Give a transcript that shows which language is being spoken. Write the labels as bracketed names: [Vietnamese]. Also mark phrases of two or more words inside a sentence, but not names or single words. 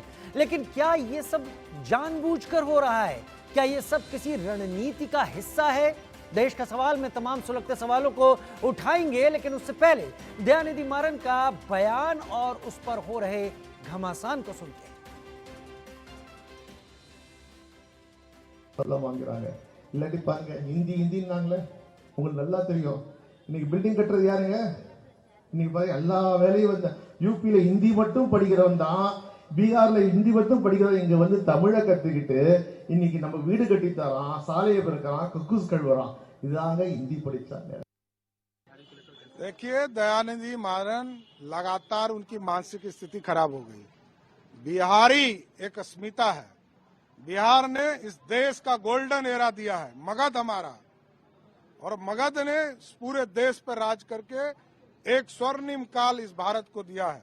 [Hindi] लेकिन क्या ये सब जानबूझकर हो रहा है? क्या ये सब किसी रणनीति का हिस्सा है? देश का सवाल में तमाम सुलगते सवालों को उठाएंगे, लेकिन उससे पहले दयानिधि मारन का बयान और उस पर हो रहे घमासान को सुनते हैं। [Tamil] வாங்குறாங்க இல்லாட்டி பாருங்க ஹிந்தின்னாங்களே உங்களுக்கு நல்லா தெரியும். இன்னைக்கு பில்டிங் கட்டுறது யாருங்க? இன்னைக்கு பாருங்க எல்லா வேலையும் வந்து யூபில ஹிந்தி மட்டும் படிக்கிறவன் தான், பீகார்ல ஹிந்தி மட்டும் படிக்கிறவன் இங்க வந்து தமிழை கத்துக்கிட்டு இன்னைக்கு நம்ம வீடு கட்டி தரான், சாலையை பெருக்கிறான், கக்கூஸ் கழுவுறான். இதுதாங்க ஹிந்தி படிச்சாங்க. [Hindi] देखिए, दयानिधि मारन लगातार उनकी मानसिक स्थिति खराब हो गई। बिहारी एक अस्मिता है। बिहार ने इस देश का [English] golden era [Hindi] दिया है, मगध हमारा, और मगध ने पूरे देश पर राज करके एक स्वर्णिम काल इस भारत को दिया है।